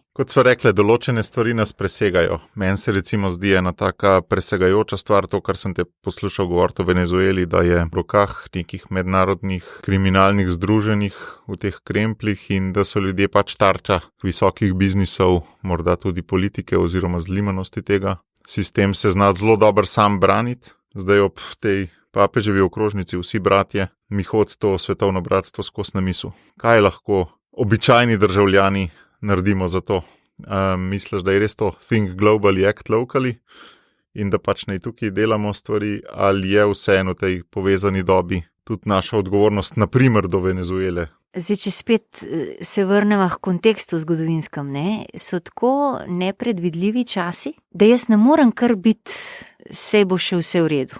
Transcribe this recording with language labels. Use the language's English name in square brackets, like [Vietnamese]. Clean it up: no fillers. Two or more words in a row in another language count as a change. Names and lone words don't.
[Slovenian] Kot sva rekli, določene stvari nas presegajo. Meni se recimo zdi ena taka presegajoča stvar, to, kar sem te poslušal govoriti o Venezueli, da je v rokah nekih mednarodnih kriminalnih združenih v teh krempljih in da so ljudje pač tarča visokih biznisov, morda tudi politike oziroma zlimanosti tega. Sistem se zna zelo dobro sam braniti. Zdaj ob tej papeževi okrožnici vsi bratje, mi hodi to svetovno bratstvo skozi na misel. Kaj lahko običajni državljani naredimo za to? Misliš, da je res to [English] think globally, act locally [Slovenian] in da pač naj tukaj delamo stvari, ali je vseeno v tej povezani dobi tudi naša odgovornost, naprimer do Venezuele? Zdaj, če spet se vrnemo k kontekstu zgodovinskem, so tako nepredvidljivi časi, da jaz ne morem kar biti, saj bo še vse v redu.